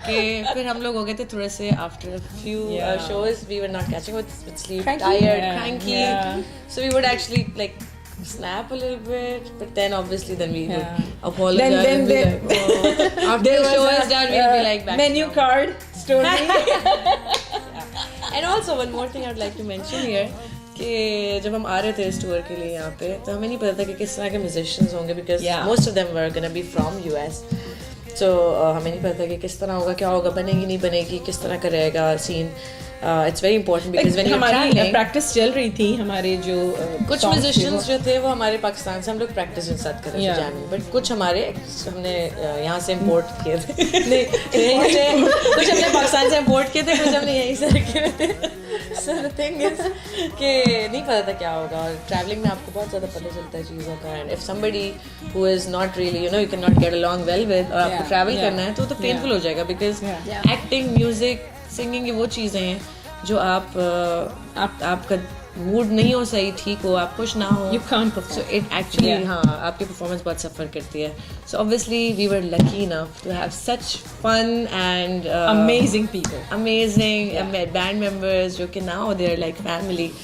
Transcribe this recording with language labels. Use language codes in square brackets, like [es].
[en] Okay, [hi] फिर हम लोग हो गए थे थोड़े से [en] after a few shows, we were not catching with sleep, tired, cranky. So we would actually like snap a little bit, but then obviously we would apologize. Then after the show is done, we'll be like back menu card story. And also one more thing I would like to mention here. [hi] कि जब हम आ रहे थे इस tour के लिए यहाँ पे, तो हमें नहीं पता था कि किस तरह के म्यूजिशियंस होंगे, [en] because most of them were gonna be from US. [hi] So हमें नहीं पता था कि किस तरह होगा, क्या होगा, बनेगी नहीं बनेगी, किस तरह का रहेगा scene. [en] It's very important because when you're [hi] हमारी [en] traveling, [hi] प्रैक्टिस चल रही थी हमारे जो कुछ म्यूजिशियंस जो थे वो हमारे पाकिस्तान से हम लोग प्रैक्टिस साथ कर रहे थे [en] Yeah. [hi] जैमिंग, बट कुछ हमारे हमने यहाँ से इम्पोर्ट किए थे नहीं यहीं से कुछ हमने पाकिस्तान से इम्पोर्ट किए थे, कुछ हमने यहीं से रखे हुए थे. [en] So the thing is [hi] कि नहीं पता था क्या होगा, और ट्रैवलिंग में आपको बहुत ज़्यादा पता चलता है चीज़ों का. [en] and if somebody who is not really you can not get along well with, [hi] और आपको ट्रैवल करना है तो पेनफुल हो जाएगा, बिकॉज एक्टिंग, म्यूजिक, सिंगिंग, ये वो चीज़ें हैं जो आपका मूड नहीं हो सही, ठीक हो, आप खुश ना हो, [en] You can't perform. So it actually [hi] हाँ आपकी परफॉर्मेंस बहुत सफ़र करती है. [en] So obviously we were lucky enough to have such fun and amazing people. amazing band members [hi] जो कि [en] now they're like family.